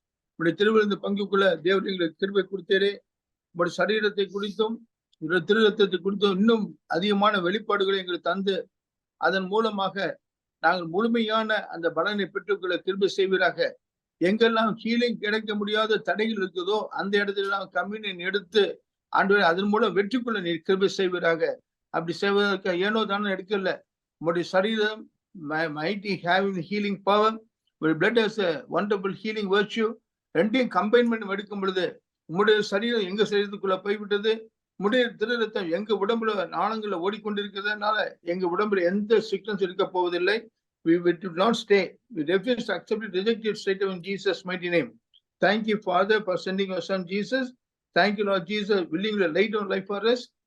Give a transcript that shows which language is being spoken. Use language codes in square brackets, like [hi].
[ta] உங்களுடைய திருவிழந்த பங்குக்குள்ள தேவன் எங்களுக்கு கிருபை கொடுத்தீரே. உங்களுடைய சரீரத்தை குறித்தும் உங்களுடைய திருரத்தத்தை குறித்தும் இன்னும் அதிகமான வெளிப்பாடுகளை எங்களுக்கு தந்து அதன் மூலமாக நாங்கள் முழுமையான அந்த பலனை பெற்றுக்கொள்ள கிருபை செய்வீராக. எங்கெல்லாம் ஹீலிங் கிடைக்க முடியாத தடைகள் இருக்குதோ அந்த இடத்துல கம்யூனியன் எடுத்து ஆண்டவரே அதன் மூலம் வெற்றிக்குள்ள நீர் கிருபை செய்வீராக. அப்படி செய்வதற்கு ஏனோ தானே எடுக்கல. உங்களுடைய சரீரம் [en] mighty having healing power, your blood has a wonderful healing virtue. [ta] ரெண்டையும் கம்பைன் பண்ணி எடுக்கும் பொழுது உங்களுடைய சரீரம் எங்க சரீரத்துக்குள்ள போய்விட்டது, உங்களுடைய திருரத்தம் எங்க உடம்புல நாளங்கள்ல ஓடிக்கொண்டிருக்கிறதுனால எங்க உடம்புல எந்த சிக்னஸ் இருக்க போவதில்லை. [en] We will not stay. We refuse to accept it, reject it straight away in Jesus' mighty name. Thank you, Father, for sending your Son Jesus. Thank you, Lord Jesus, willingly lay down life for us.